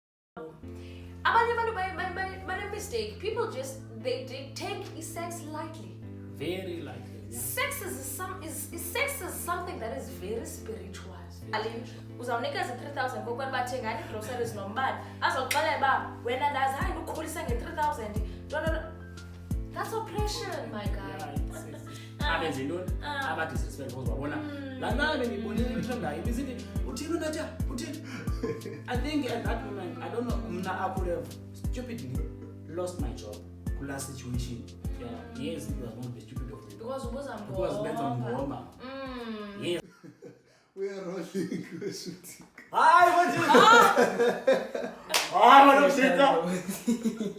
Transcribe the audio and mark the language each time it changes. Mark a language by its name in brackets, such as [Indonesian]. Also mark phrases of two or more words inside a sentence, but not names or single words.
[English] By mistake, people just they take sex lightly. Very lightly. Yeah. Sex is something that is very spiritual. [Xhosa] Ali, uzawunikeza 3,000 kokwani bathenga groceries nombani azokuxelela ba wena ndazi hayi ukukhulisa nge 3,000. [English] That's oppression, my guy. [Xhosa] Abenze intoni abadisrespect because babona laa nami ndiyibonile mhlawumbi ibisithi uthini unatya uthini. [English] I think at that moment, I don't know, I could have stupidly lost my job in that situation. Yeah. Yes, it was going to be stupid of me. Because that's on Roma. Yes. We are rolling shooting. What is it?